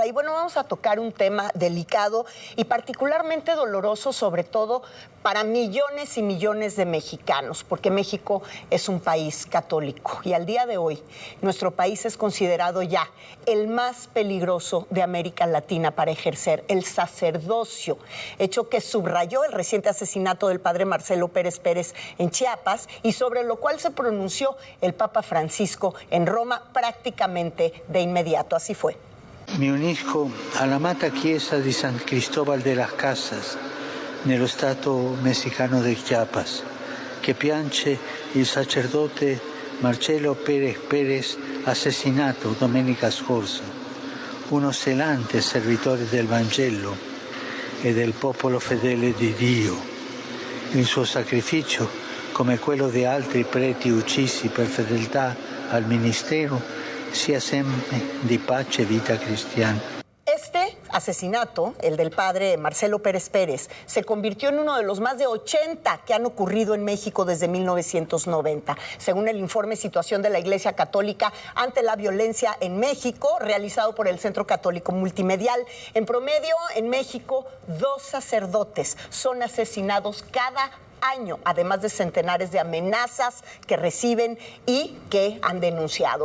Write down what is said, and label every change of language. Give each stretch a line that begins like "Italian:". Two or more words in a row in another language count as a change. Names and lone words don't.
Spanish: Y bueno, vamos a tocar un tema delicado y particularmente doloroso, sobre todo para millones y millones de mexicanos, porque México es un país católico y al día de hoy nuestro país es considerado ya el más peligroso de América Latina para ejercer el sacerdocio, hecho que subrayó el reciente asesinato del padre Marcelo Pérez Pérez en Chiapas y sobre lo cual se pronunció el Papa Francisco en Roma prácticamente de inmediato. Así fue.
Italian: Mi unisco all'amata chiesa di San Cristóbal de las Casas, nello stato messicano del Chiapas, che piange il sacerdote Marcelo Pérez Pérez assassinato domenica scorsa, uno zelante servitore del Vangelo e del popolo fedele di Dio. Il suo sacrificio, come quello di altri preti uccisi per fedeltà al ministero, sia sempre di pace e vita cristiana.
Spanish: Este asesinato, el del padre Marcelo Pérez Pérez, se convirtió en uno de los más de 80 que han ocurrido en México desde 1990. Según el informe Situación de la Iglesia Católica ante la Violencia en México, realizado por el Centro Católico Multimedial, en promedio en México 2 sacerdotes son asesinados cada año, además de centenares de amenazas que reciben y que han denunciado.